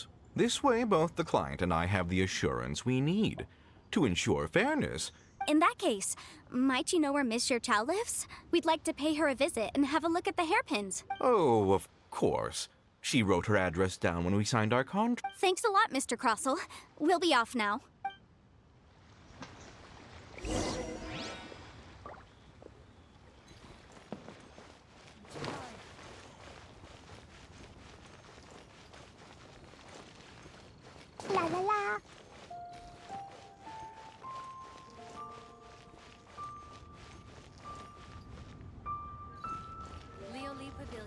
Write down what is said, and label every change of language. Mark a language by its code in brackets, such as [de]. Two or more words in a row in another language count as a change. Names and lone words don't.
[en] This way, both the client and I have the assurance we need to ensure fairness. In that case, might you know where Miss Zhiqiao lives? We'd like to pay her a visit and have a look at the hairpins. Oh, of course. She wrote her address down when we signed our contract. Thanks a lot, Mr. Crossel. We'll be off now. La la la. Leo Lee Pavilion.